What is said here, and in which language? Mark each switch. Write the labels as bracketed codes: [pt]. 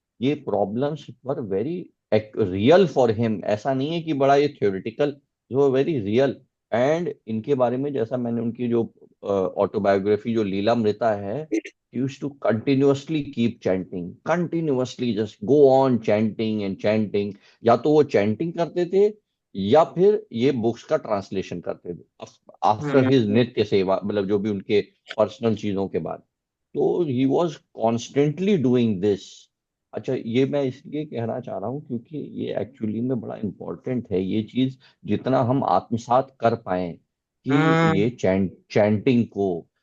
[en] ये problems were very real for him, [hi] ऐसा नहीं है कि बड़ा ये [en] Theoretical, जो very real. [hi] एंड इनके बारे में जैसा मैंने उनकी जो ऑटोबायोग्राफी जो लीलामृता है, [en] he used to continuously keep chanting, continuously just go on chanting and chanting. [hi] या तो वो chanting करते थे या फिर ये बुक्स का ट्रांसलेशन करते थे आफ्टर हिज नित्य सेवा, मतलब जो भी उनके पर्सनल चीजों के बाद। तो [en] He was constantly doing this. [hi] अच्छा, ये मैं इसलिए कहना चाह रहा हूँ क्योंकि ये एक्चुअली में बड़ा इंपॉर्टेंट है ये चीज, जितना हम आत्मसात कर पाए कि ये चैंटिंग को।